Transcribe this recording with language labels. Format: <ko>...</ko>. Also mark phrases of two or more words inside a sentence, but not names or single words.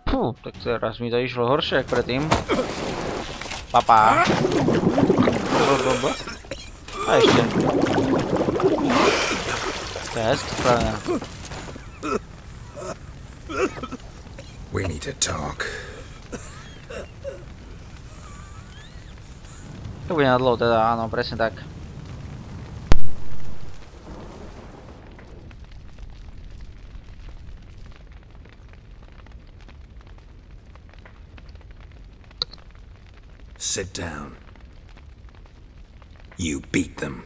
<sk>tak teraz mi to išlo horšie ako predtým. Papa. A ešte. To je hezky spravené.</sk> <en>We need to talk.</en> <sk>To bude na dlho teda, áno, presne tak.</sk> <en>Sit down. You beat them.</en>